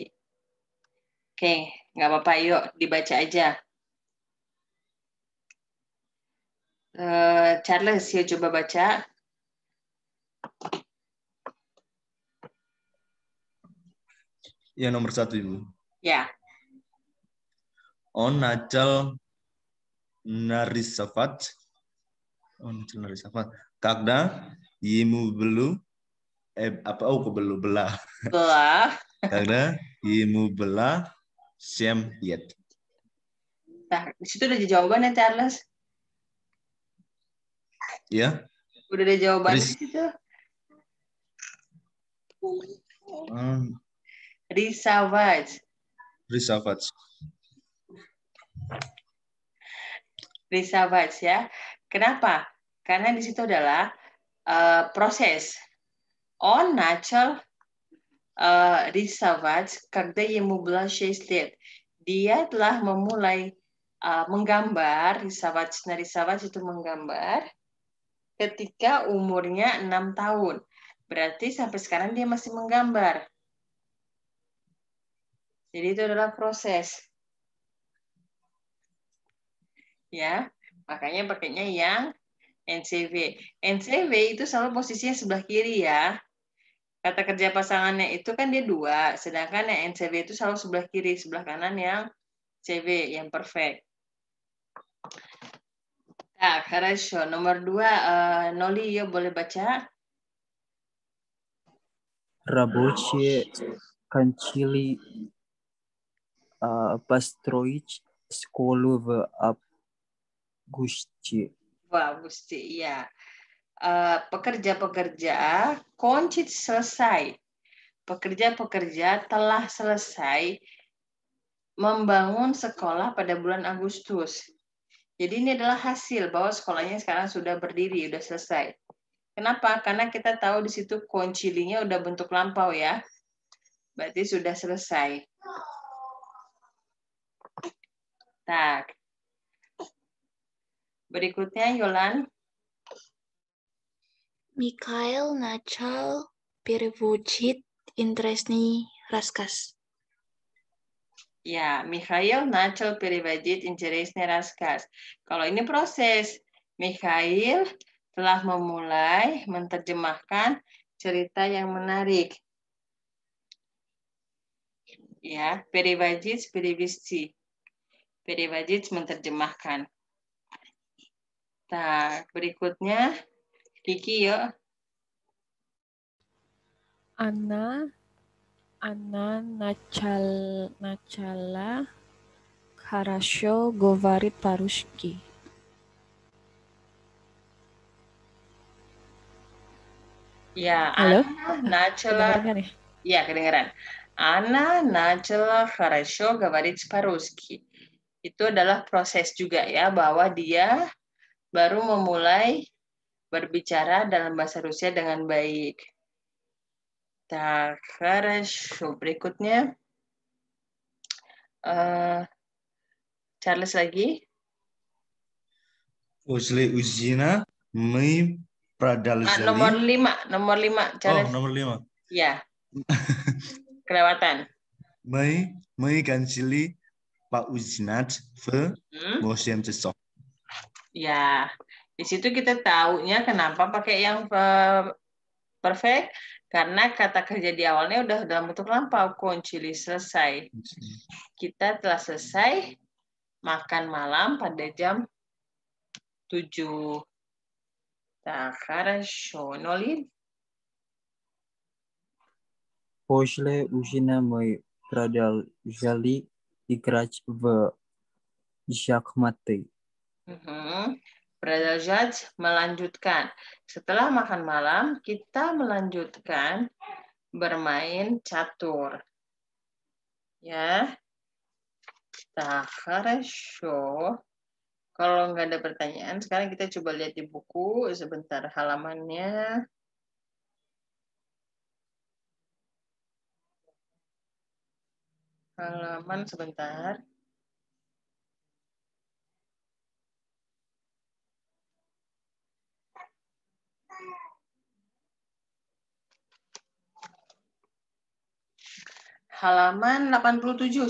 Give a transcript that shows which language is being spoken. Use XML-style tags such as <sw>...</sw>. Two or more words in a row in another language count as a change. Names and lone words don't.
<id>Oke, nggak apa-apa, yuk dibaca aja. Charles, yuk coba baca. Ya, nomor 1, Ibu. Ya.</id> <ru>On начал нарисовать. Когда ему было belah. Когда ему было 7 лет.</ru> <id>Nah, di situ udah jawabannya, Charles. Ya. Udah ada jawabannya di situ. Risavage. Risavage ya. Kenapa? Karena di situ adalah proses.</id> <ru>Он начал рисовать, когда ему было 6 лет.</ru> <id>Dia telah memulai menggambar, рисовать itu menggambar, ketika umurnya 6 tahun. Berarti sampai sekarang dia masih menggambar. Jadi itu adalah proses. Ya, makanya pakainya yang NCV. NCV itu selalu posisinya sebelah kiri ya. Kata kerja pasangannya itu kan dia 2, sedangkan yang NCV itu selalu sebelah kiri, sebelah kanan yang CV, yang perfect.</id> <ru>Nah, хорошо.</ru> <id>Nomor 2, Noli, ya boleh baca?</id> <ru>Рабочие кончили построить школу в августе. Августе,</ru> <id>iya. Pekerja-pekerja konci selesai. pekerja-pekerja telah selesai membangun sekolah pada bulan Agustus. Jadi ini adalah hasil bahwa sekolahnya sekarang sudah berdiri, sudah selesai. Kenapa? Karena kita tahu di situ concilinya udah bentuk lampau ya. Berarti sudah selesai. Tak. Berikutnya Yolan.</id> <ru>Mikhail начал переводить интересный рассказ. Ya, Mikhail начал переводить интересный рассказ.</ru> <id>Kalau ini proses, Mikhail telah memulai menerjemahkan cerita yang menarik. Ya,</id> <ru>переводить, перевести. Переводить menerjemahkan.</ru> <id>Nah, berikutnya Kiki yuk.</id> <ru>Она начала хорошо говорить по-русски.</ru> <id>Ya, Halo?</id> <ru>Ana начала.</ru> <id>Kedengeran kan ya? Ya, kedengeran.</id> <ru>Ana начала хорошо говорить по-русски.</ru> <id>Itu adalah proses juga ya, bahwa dia baru memulai berbicara dalam bahasa Rusia dengan baik.</id> <ru>Так, хорошо.</ru> <id>Berikutnya, Charles lagi.</id> <ru>После узина мы продолжали.</ru> <id>Nomor 5, Oh, Charles. nomor 5. Ya, kelewatan.</id> <ru>Мы кончили поужинать в Hmm? 8 часов.</ru> <id>Ya, di situ kita taunya kenapa pakai yang perfect, karena kata kerja di awalnya udah dalam bentuk lampau, concili, selesai. Kita telah selesai makan malam pada jam 7.</id> <ru>Так, хорошо. Нолин? После ужина мы продолжали играть в шахматы. Продолжать,</ru> <id>melanjutkan. Setelah makan malam, kita melanjutkan bermain catur. Ya.</id> <ru>Так, хорошо.</ru> <id>Kalau nggak ada pertanyaan, sekarang kita coba lihat di buku sebentar halamannya. Halaman sebentar. Halaman 87.</id>